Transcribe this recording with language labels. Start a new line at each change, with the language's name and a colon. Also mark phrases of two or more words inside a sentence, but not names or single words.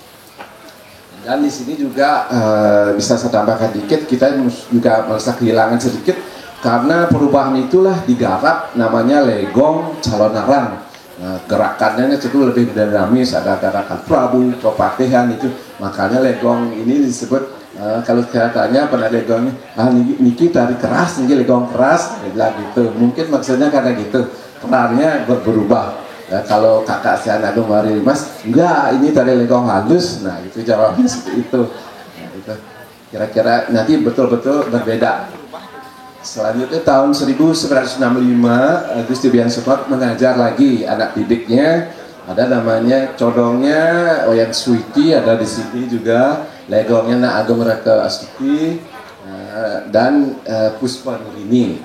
Indonesian: Dan di sini juga bisa saya tambahkan dikit, kita juga merasa kehilangan sedikit karena perubahan itulah digarap namanya legong Calonarang. Nah, gerakannya itu lebih dinamis, ada gerakan Prabu, Pepatihan itu, makanya legong ini disebut kalau saya tanya pada legongnya, niki tari keras, niki legong keras, bilang gitu. Mungkin maksudnya karena gitu, perannya berubah. Ya, kalau kakak saya Agung Arimas, enggak, ini tari legong halus. Nah itu jawabnya seperti itu. Nah, itu kira-kira nanti betul-betul berbeda. Selanjutnya tahun 1965 Gusti Biang Sengok mengajar lagi anak didiknya, ada namanya condongnya Oyan Suiti, ada di sini juga legongnya Nak Agung Raka Astuti dan Puspa Nurini.